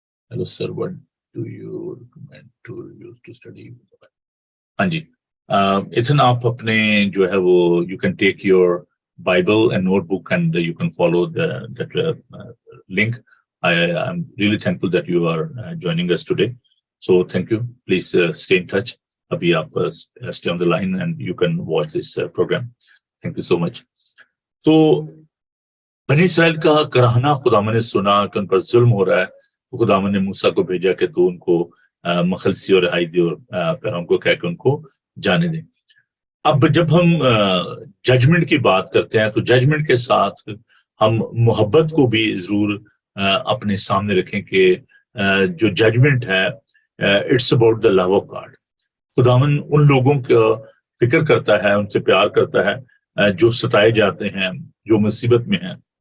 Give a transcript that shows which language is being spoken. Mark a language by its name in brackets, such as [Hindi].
[English] Hello sir what do you recommend to use to study? [Urdu] ہاں جی اتنا آپ اپنے جو ہے وہ [English] You can take your Bible and notebook and you can follow that link. I'm really thankful that you are joining us today. So thank you. Please stay in touch. [Urdu] Abhi aap [English] stay on the line and you can watch this program. Thank you so much. [Urdu] تو بنی اسرائیل کا کراہنا خداوند نے سنا کہ ان پر ظلم ہو رہا ہے۔ خداوند نے موسیٰ کو بھیجا کہ تو ان کو مخلصی اور رہائی دے، اور پیغام کو کہہ کے ان کو جانے دیں۔ اب جب ہم ججمنٹ کی بات کرتے ہیں تو ججمنٹ کے ساتھ ہم محبت کو بھی ضرور اپنے سامنے رکھیں کہ جو ججمنٹ ہے [English] It's about the love of God. [Urdu] خداوند ان لوگوں کا فکر کرتا ہے، ان سے پیار کرتا ہے جو ستائے جاتے ہیں، جو مصیبت میں ہیں۔